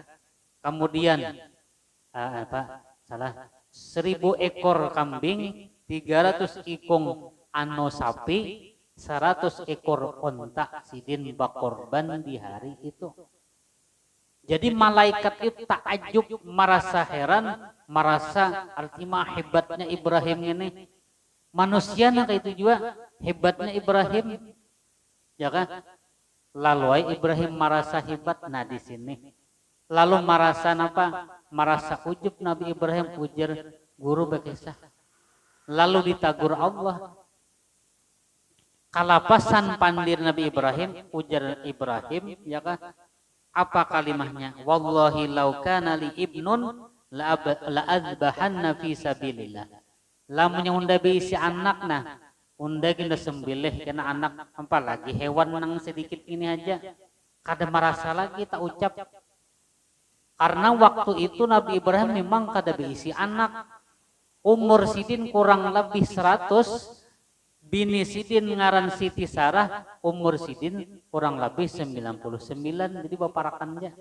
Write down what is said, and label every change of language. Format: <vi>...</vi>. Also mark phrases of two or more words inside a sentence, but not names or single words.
<bjn>Kemudian 1000 ekor kambing, 300 ikung ano sapi, 100 ekor onta sidin bakorban di hari itu. Jadi malaikat itu takjub, merasa heran, merasa artinya hebatnya Ibrahim ini. Manusia nak itu juga hebatnya Ibrahim, ya kan? Lalu Ibrahim merasa hebat. Nah di sini lalu merasa apa? Merasa ujub Nabi Ibrahim ujar guru bekisah. Lalu ditagur Allah. Kalapasan pandir Nabi Ibrahim, ujar Ibrahim, ya kan? Apa kalimahnya?</bjn> <ar>والله لو كان لي ابن لأذبحنه في سبيل الله.</ar> <bjn>Lamun yang unda bisi anak nah unda kita sembelih kena anak, apalagi hewan nang sedikit ini aja kada merasa lagi tak ucap. Karena waktu itu Nabi Ibrahim memang kada berisi anak, umur sidin kurang lebih 100, bini sidin ngaran Siti Sarah, umur sidin kurang lebih 99, jadi baparakan aja.</bjn>